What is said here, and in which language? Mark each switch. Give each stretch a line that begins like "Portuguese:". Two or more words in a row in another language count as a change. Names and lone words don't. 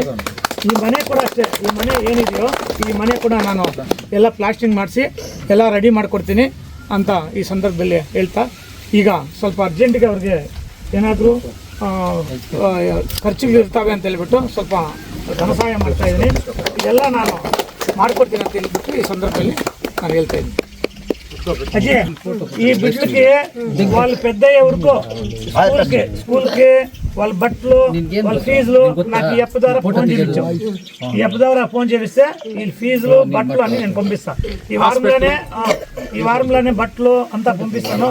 Kannada: ಈ ಮನೆ ಕೂಡ ಅಷ್ಟೇ, ಈ ಮನೆ ಏನಿದೆಯೋ ಈ ಮನೆ ಕೂಡ ನಾನು ಎಲ್ಲ ಪ್ಲಾಸ್ಟಿಂಗ್ ಮಾಡಿಸಿ ಎಲ್ಲ ರೆಡಿ ಮಾಡಿಕೊಡ್ತೀನಿ ಅಂತ ಈ ಸಂದರ್ಭದಲ್ಲಿ ಹೇಳ್ತಾ, ಈಗ ಸ್ವಲ್ಪ ಅರ್ಜೆಂಟಿಗೆ ಅವ್ರಿಗೆ ಏನಾದರೂ ಖರ್ಚುಗಳು ಇರ್ತವೆ ಅಂತ ಹೇಳ್ಬಿಟ್ಟು ಸ್ವಲ್ಪ ಧನ ಸಹಾಯ ಮಾಡ್ತಾಯಿದ್ದೀನಿ. ಇದೆಲ್ಲ ನಾನು ಮಾಡಿಕೊಡ್ತೀನಿ ಅಂತ ಹೇಳ್ಬಿಟ್ಟು ಈ ಸಂದರ್ಭದಲ್ಲಿ ನಾನು ಹೇಳ್ತಾ ಇದ್ದೀನಿ.
Telugu: అజే ఈ బిడ్డలకి వాళ్ళ పెద్దయ్యే వరకు స్కూల్కి వాళ్ళ బట్టలు వాళ్ళ ఫీజులు నాకు ఈ అప్పు ద్వారా ఫోన్ చేయించాం. ఈ అప్పు ద్వారా ఫోన్ చేపిస్తే వీళ్ళ ఫీజులు బట్టలు అన్ని నేను పంపిస్తాను. ఈ వారంలోనే బట్టలు అంతా పంపిస్తాను.